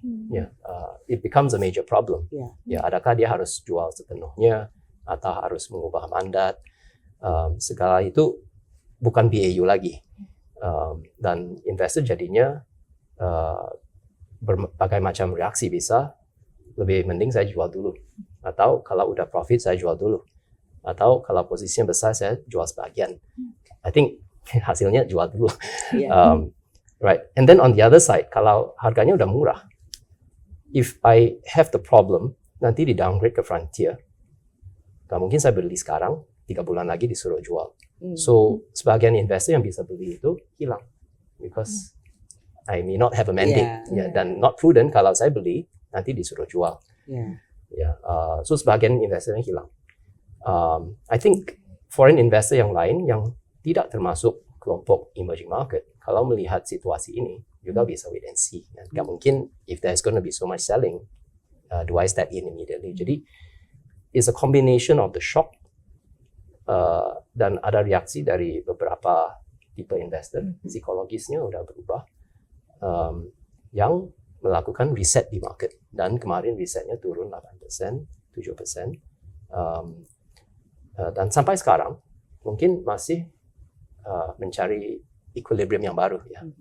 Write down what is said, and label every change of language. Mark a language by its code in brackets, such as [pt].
[en] Ya, it becomes a major problem. [id] Ya, adakah dia harus jual sepenuhnya atau harus mengubah mandat? Segala itu bukan BAU lagi, dan investor jadinya berbagai macam reaksi. Bisa lebih mending saya jual dulu, atau kalau udah profit saya jual dulu, atau kalau posisinya besar saya jual sebagian. [en] I think [id] hasilnya jual dulu. [en] Right. And then on the other side, [id] kalau harganya udah murah, [en] if I have the problem, [id] nanti di downgrade ke frontier, gak mungkin saya beli sekarang, 3 bulan lagi disuruh jual. So sebagian investor yang bisa beli itu hilang, [en] because I may not have a mandate, [id] dan [en] not prudent [id] kalau saya beli nanti disuruh jual. So sebagian investornya hilang. [en] I think [id] foreign investor yang lain yang tidak termasuk kelompok emerging market, kalau melihat situasi ini juga bisa [en] wait and see. [id] Nggak mungkin [en] if there's going to be so much selling, do I step in immediately? [id] Jadi [en] it's a combination of the shock [id] dan ada reaksi dari beberapa tipe investor, psikologisnya udah berubah, yang melakukan reset di market, dan kemarin resetnya turun 8%, 7%, dan sampai sekarang mungkin masih mencari equilibrium yang baru ya.